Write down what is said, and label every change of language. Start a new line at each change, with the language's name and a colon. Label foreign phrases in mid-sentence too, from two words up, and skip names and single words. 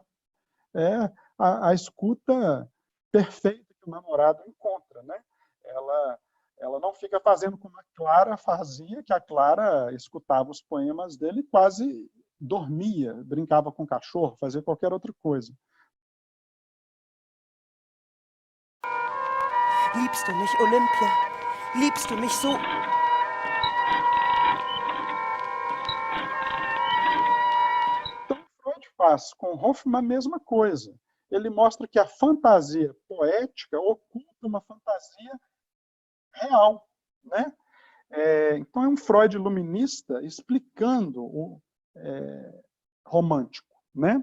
Portuguese: É a escuta perfeita que o namorado encontra, né? Ela não fica fazendo como a Clara fazia, que a Clara escutava os poemas dele e quase dormia, brincava com o cachorro, fazia qualquer outra coisa.
German: Liebst du mich, Olympia? Liebst du mich so?
Portuguese: Então, Freud faz com Hoffmann a mesma coisa. Ele mostra que a fantasia poética oculta uma fantasia real, né? Então, é um Freud iluminista explicando o romântico, né?